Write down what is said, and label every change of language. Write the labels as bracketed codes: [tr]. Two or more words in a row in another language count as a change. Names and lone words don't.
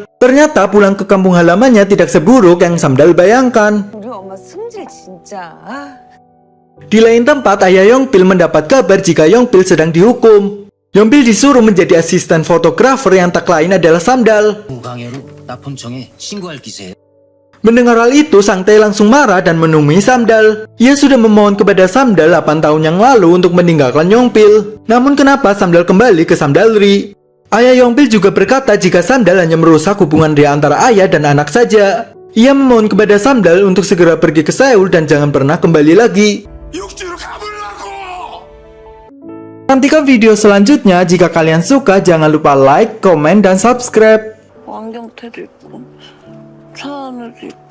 [id] Ternyata pulang ke kampung halamannya tidak seburuk yang Samdal bayangkan. [ko] 우리 엄마 승질 진짜. [id] Di lain tempat, ayah Yongpil mendapat kabar jika Yongpil sedang dihukum. Yongpil disuruh menjadi asisten fotografer yang tak lain adalah Samdal. [ko] 강요로 납품청에 신고할 기세. [id] Mendengar hal itu, Sang Tae langsung marah dan menemui Samdal. Ia sudah memohon kepada Samdal 8 tahun yang lalu untuk meninggalkan Yongpil. Namun kenapa Samdal kembali ke Samdalri? Ayah Yongpil juga berkata jika Samdal hanya merusak hubungan dia antara ayah dan anak saja. Ia memohon kepada Samdal untuk segera pergi ke Seoul dan jangan pernah kembali lagi. [ko] 육지로 가보려고! [id] Nantikan video selanjutnya. Jika kalian suka, jangan lupa like, komen, dan subscribe. [ko] 안경테도 있고 차 안에도 있고